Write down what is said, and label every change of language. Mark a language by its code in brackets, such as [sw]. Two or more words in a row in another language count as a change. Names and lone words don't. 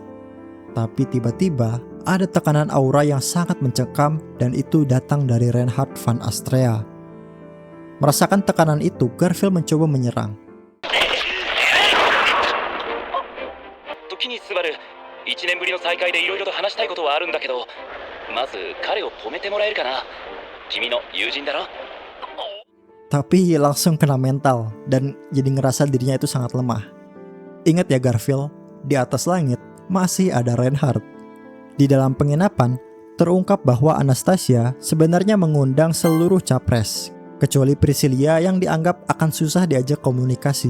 [id] Tapi tiba-tiba ada tekanan aura yang sangat mencekam dan itu datang dari Reinhardt van Astrea. Merasakan tekanan itu, Garfield mencoba menyerang. [ja] 1 年ぶりの再会でいろいろと話したいことはあるんだけど、まず彼を止めてもらえるかな。君の友人だろ。 [id] Tapi langsung kena mental dan jadi ngerasa dirinya itu sangat lemah. Ingat ya Garfield, di atas langit masih ada Reinhardt. Di dalam penginapan, terungkap bahwa Anastasia sebenarnya mengundang seluruh capres, kecuali Priscilla yang dianggap akan susah diajak komunikasi.